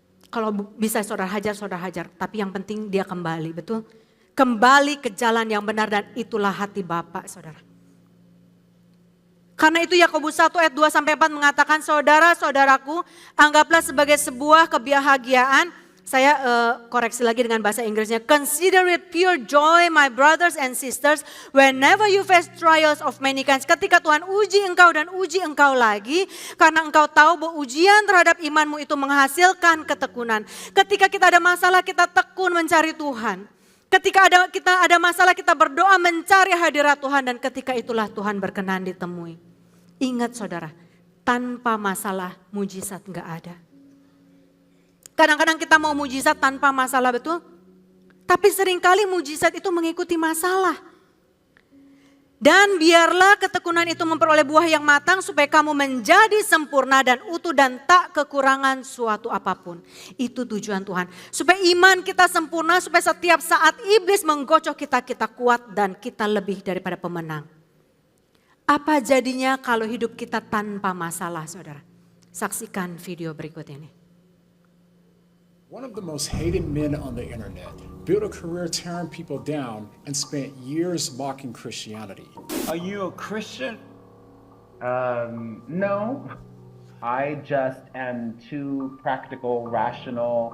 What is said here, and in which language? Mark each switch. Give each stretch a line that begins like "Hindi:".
Indonesian: Kalau bisa saudara hajar, tapi yang penting dia kembali, betul? Kembali ke jalan yang benar dan itulah hati Bapa, saudara. Karena itu Yakobus 1 ayat 2-4 mengatakan, saudara-saudaraku, anggaplah sebagai sebuah kebahagiaan. Saya koreksi lagi dengan bahasa Inggrisnya.
English: Consider it pure joy, my brothers and sisters, whenever you face trials of many kinds.
Indonesian: Ketika Tuhan uji engkau dan uji engkau lagi, karena engkau tahu bahwa ujian terhadap imanmu itu menghasilkan ketekunan. Ketika kita ada masalah, kita tekun mencari Tuhan. Ketika kita ada masalah, kita berdoa mencari hadirat Tuhan, dan ketika itulah Tuhan berkenan ditemui. Ingat saudara, tanpa masalah mujizat enggak ada. Kadang-kadang kita mau mujizat tanpa masalah, betul? Tapi seringkali mujizat itu mengikuti masalah. Dan biarlah ketekunan itu memperoleh buah yang matang supaya kamu menjadi sempurna dan utuh dan tak kekurangan suatu apapun. Itu tujuan Tuhan. Supaya iman kita sempurna, supaya setiap saat iblis menggocok kita, kita kuat dan kita lebih daripada pemenang. Apa jadinya kalau hidup kita tanpa masalah, saudara? Saksikan video berikut ini.
English: One of the most hated men on the internet built a career tearing people down and spent years mocking Christianity. Are you a Christian? No. I just am too practical, rational.